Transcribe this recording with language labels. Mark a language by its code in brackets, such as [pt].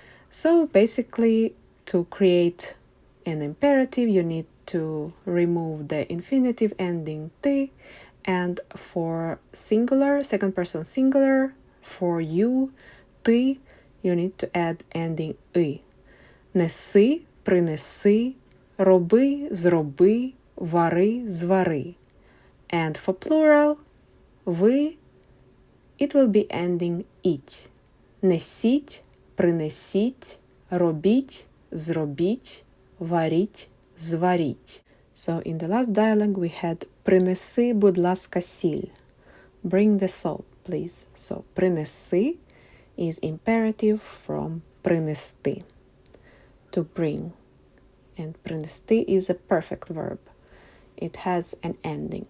[en] So basically, to create an imperative, you need to remove the infinitive ending ti, and for singular, second person singular, for you, ти, you need to add ending и. [uk] Неси, принеси, роби, зроби, вари, звари. [en] And for plural, ви, it will be ending іть. [uk] Несіть, принесіть, робіть, зробіть, варіть, зваріть. [en] So in the last dialogue we had [uk] принеси, будь ласка, сіль. [en] Bring the salt, please. So принеси is imperative from принести, to bring. And принести is a perfect verb. It has an ending.